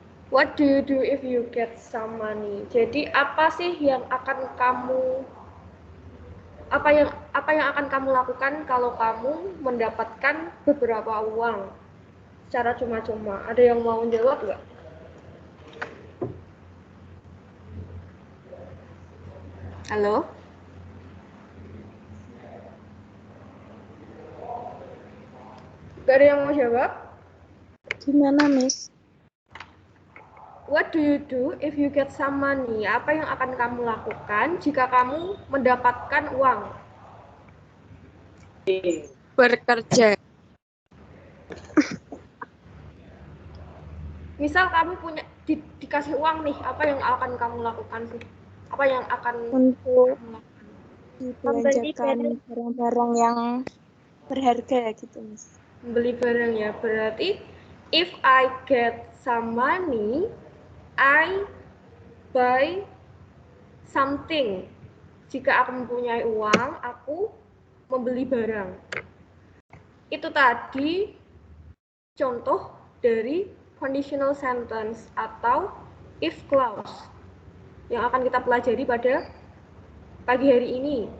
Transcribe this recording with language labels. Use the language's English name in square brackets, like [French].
[English] What do you do if you get some money? [Indonesian] Jadi apa sih yang akan kamu akan kamu lakukan kalau kamu mendapatkan beberapa uang secara cuma-cuma? Ada yang mau jawab nggak? Halo? Gak ada yang mau jawab? Gimana, Miss? [English] What do you do if you get some money? [Indonesian] Apa yang akan kamu lakukan jika kamu mendapatkan uang? Bekerja. Misal kamu punya dikasih uang nih, apa yang akan kamu lakukan sih? Apa yang akan Untuk kamu lakukan? dibelanjakan barang-barang yang berharga gitu, Miss. Beli barang ya, berarti [English] if I get some money, I buy something. [Indonesian] Jika aku mempunyai uang, aku membeli barang. Itu tadi contoh dari conditional sentence atau if clause yang akan kita pelajari pada pagi hari ini.